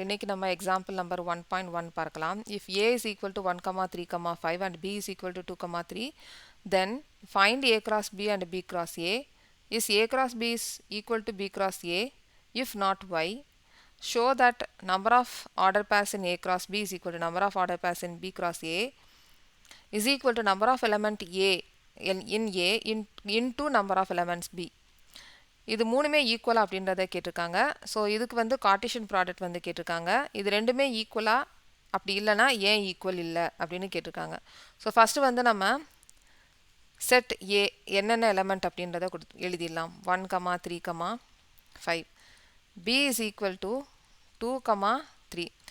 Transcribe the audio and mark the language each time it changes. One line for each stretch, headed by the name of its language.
Tamil: இன்னைக்கு நம்ம
English: example number 1.1
Tamil: பார்க்கலாம்.
English: If a is equal to 1, 3, 5 and b is equal to 2, 3, then find a cross b and b cross a. Is a cross b is equal to b cross a? If not, why? Show that number of order pairs in a cross b is equal to number of order pairs in b cross a is equal to number of element a in a into number of elements b.
Tamil: இது மூணுமே ஈக்குவலா அப்படின்றத கேட்டிருக்காங்க. So இதுக்கு வந்து Cartesian product வந்து கேட்டிருக்காங்க. இது ரெண்டுமே ஈக்குவலா அப்படி இல்லைனா ஏன் ஈக்குவல் இல்லை அப்படின்னு கேட்டிருக்காங்க. ஸோ ஃபஸ்ட்டு வந்து நம்ம செட் ஏ என்னென்ன எலமெண்ட் அப்படின்றத எழுதிடலாம்.
English: 1, 3, 5. B is equal to 2, 3.